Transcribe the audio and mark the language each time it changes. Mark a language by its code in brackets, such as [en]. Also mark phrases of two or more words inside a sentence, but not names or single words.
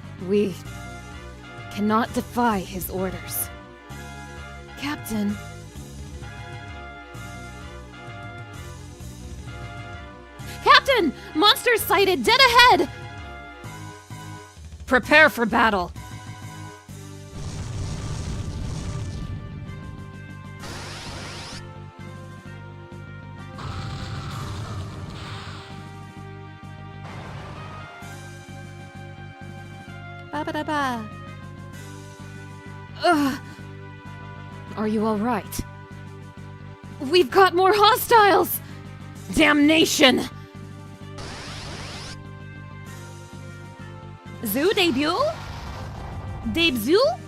[en] We cannot defy his orders. Captain. Captain! Monsters sighted! Dead ahead! Prepare for battle! Ba-ba-da-ba. Ugh. Are you all right? We've got more hostiles! Damnation! Zoo debut? Debut?